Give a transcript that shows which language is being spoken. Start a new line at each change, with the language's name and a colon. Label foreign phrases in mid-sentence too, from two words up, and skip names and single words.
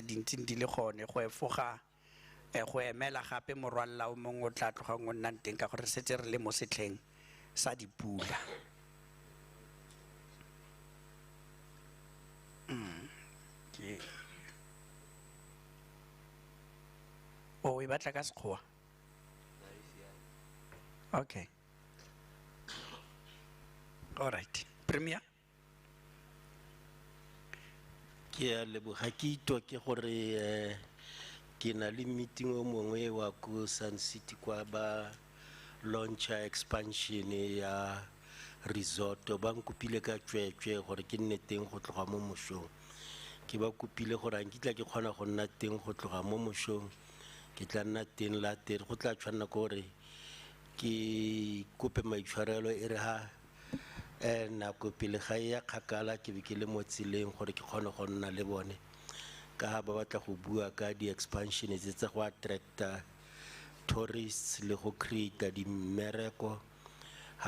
Tswana: dintsi di le gone go efoga go emela gape morwalla o mongwe o tla tlogang o nnang teng ka gore setse re le mo setlheng sa dipula o e batla ka Sekgowa
English: okay all right
Tswana: Premier ke a leboga ke itwa ke gore ke na le meeting o mongwe wa ko Sun City kwa ba
English: launcher expansion
Tswana: ya resort ba nkopile ka tswetswe gore ke nne teng go tloga mo mošong ke ba kopile gore a nkitla ke kgona go nna teng go tloga mo mošong ke tla nna teng la teng go tla tshwanela gore ke kope maitshwarelo e re ha nako pele ga ya kgakala ke be ke le mo tseleng gore ke kgone go nna le bone ka ha ba batla go bua ka di-expansion tse go attracta tourists le go create di mmereko ha